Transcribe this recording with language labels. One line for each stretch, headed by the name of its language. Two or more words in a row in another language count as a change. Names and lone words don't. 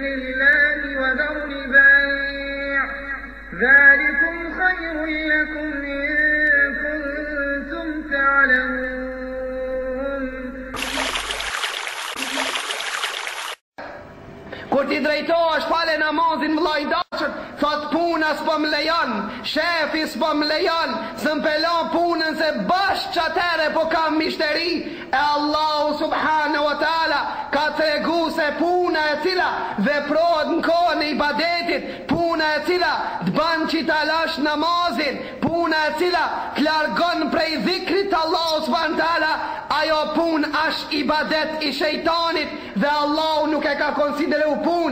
Arabic: الله وذروا البيع ذلكم خير لكم إن كنتم تعلمون.
Albanian: Kur ti drejtohesh fale namazin vllai dashur, thot puna s'po më lejon, shefi s'po më lejon, s'm pelon punën se bash çatere po kam mishteri. E Allahu
Arabic: سبحانه وتعالى
Albanian: ka tregu se puna e cila veprohet në kohën e ibadetit, puna e cila të ban që ta lash namazin, puna e cila të largon prej dhikrit Allahu
Arabic: سبحانه وتعالى,
Albanian: ajo pun është ibadet i shejtanit dhe Allahu nuk e ka konsideru pun.